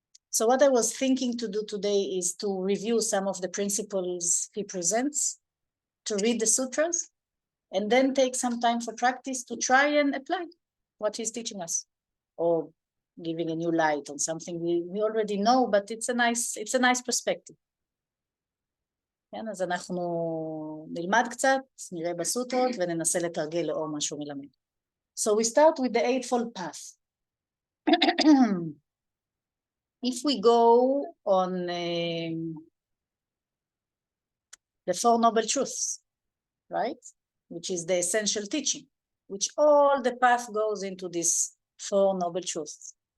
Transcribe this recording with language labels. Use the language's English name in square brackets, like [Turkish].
[English] So what I was thinking to do today is to review some of the principles he presents, to read the sutras, and then take some time for practice to try and apply what he's teaching us, or giving a new light on something we already know, but it's a nice perspective. [Hebrew] כן, אז אנחנו נלמד קצת, נראה בסוטרות וננסה לתרגל לאור מה שהוא מלמד. [English] So we start with the eightfold path. If we go on the Four Noble Truths, right? Which is the essential teaching, which all the path goes into this Four Noble Truths.